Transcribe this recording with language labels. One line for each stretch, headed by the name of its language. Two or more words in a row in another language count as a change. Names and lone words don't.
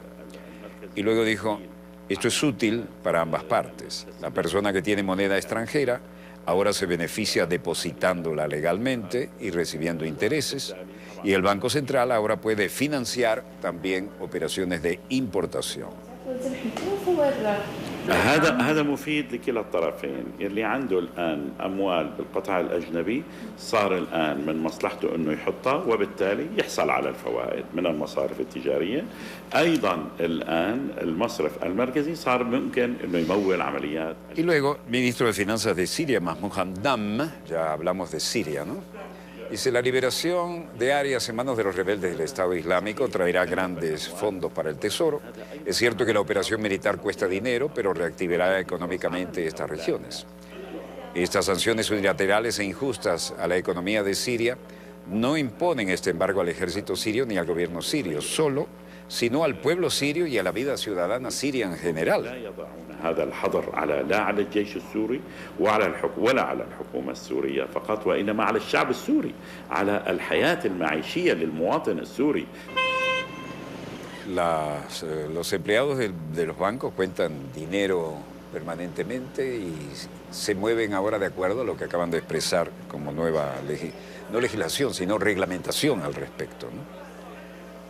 Spanish: Y luego dijo, esto es útil para ambas partes. La persona que tiene moneda extranjera ahora se beneficia depositándola legalmente y recibiendo intereses, y el Banco Central ahora puede financiar también operaciones de importación.
Arabic: هذا مفيد لكلا الطرفين اللي عنده الآن أموال بالقطاع الأجنبي صار الآن من مصلحته أنه يحطها وبالتالي يحصل على الفوائد من المصارف التجارية. أيضا الآن المصرف المركزي صار ممكن أنه يمول عمليات.
Spanish: Y luego, ministro de Finanzas de Siria, Mahmoud Hamdan, ya hablamos de Siria, ¿no? Dice, la liberación de áreas en manos de los rebeldes del Estado Islámico traerá grandes fondos para el Tesoro. Es cierto que la operación militar cuesta dinero, pero reactivará económicamente estas regiones. Estas sanciones unilaterales e injustas a la economía de Siria no imponen este embargo al ejército sirio ni al gobierno sirio, sino al pueblo sirio y a la vida ciudadana siria en general.
Arabic: هذا الحظر لا على الجيش السوري ولا على الحكومة السورية فقط وإنما على الشعب السوري على الحياة المعيشية للمواطن السوري.
Spanish: Los empleados de los bancos cuentan dinero permanentemente y se mueven ahora de acuerdo a lo que acaban de expresar como nueva, no legislación, sino reglamentación al respecto, ¿no?